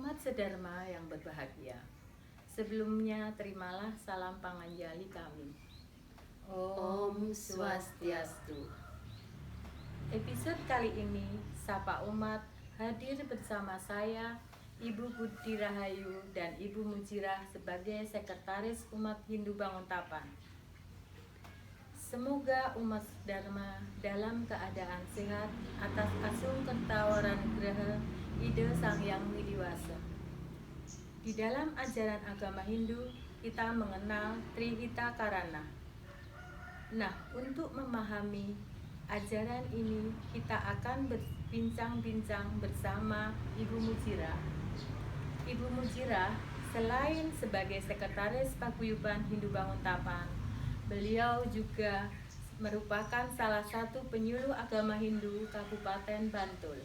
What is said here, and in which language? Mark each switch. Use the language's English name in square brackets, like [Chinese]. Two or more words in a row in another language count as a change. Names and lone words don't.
[Indonesian] Sedharma yang berbahagia. Sebelumnya terimalah salam panganjali kami. [Balinese] Om Swastiastu. [Indonesian] Episode kali ini Sapa Umat hadir bersama saya, Ibu Budi Rahayu dan Ibu Mujirah sebagai Sekretaris Umat Hindu Banguntapan. Semoga umat Dharma dalam keadaan sehat atas [Balinese] asung kertawaran graha ide Sang Hyang Widiwasa. [Indonesian] Di dalam ajaran agama Hindu, kita mengenal Trihita Karana. Nah, untuk memahami ajaran ini, kita akan berbincang-bincang bersama Ibu Mujirah. Ibu Mujirah, selain sebagai Sekretaris Paguyuban Hindu Banguntapan, beliau juga merupakan salah satu penyuluh agama Hindu Kabupaten Bantul.